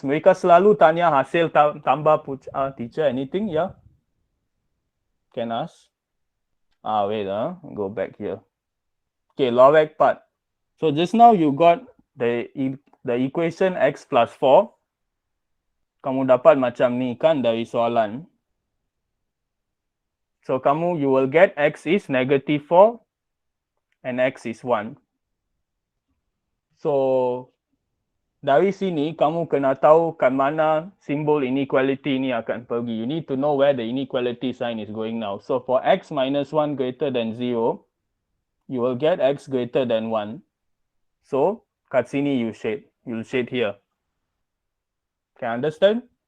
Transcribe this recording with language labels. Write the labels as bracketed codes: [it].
[ms] Mereka selalu tanya hasil tambah teacher [en] anything, yeah? Can ask? Wait, go back here. Okay, lorek part. So, just now you got the equation x plus 4. [ms] Kamu dapat macam ni kan dari soalan. [en] So, you will get x is negative 4 and x is 1. [ms] So, dari sini kamu kena tahu kan mana simbol inequality ni akan pergi. [en] You need to know where the inequality sign is going now. So, for x minus 1 greater than 0, you will get x greater than 1. So, [ms] kat sini [en] you'll shade here. Can understand?